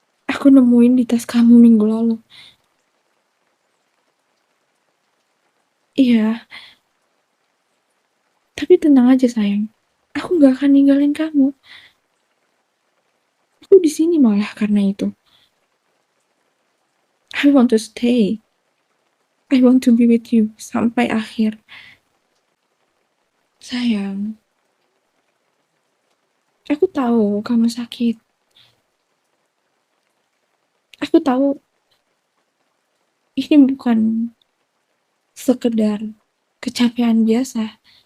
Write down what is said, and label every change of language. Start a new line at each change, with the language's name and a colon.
Indonesian: Aku nemuin di tas kamu minggu lalu. Iya, tapi tenang aja, sayang. Aku gak akan ninggalin kamu. Aku di sini malah karena itu.
English: I want to stay. I want to be with you
Indonesian: sampai akhir. Sayang, aku tahu kamu sakit. Aku tahu ini bukan sekedar kecapean biasa.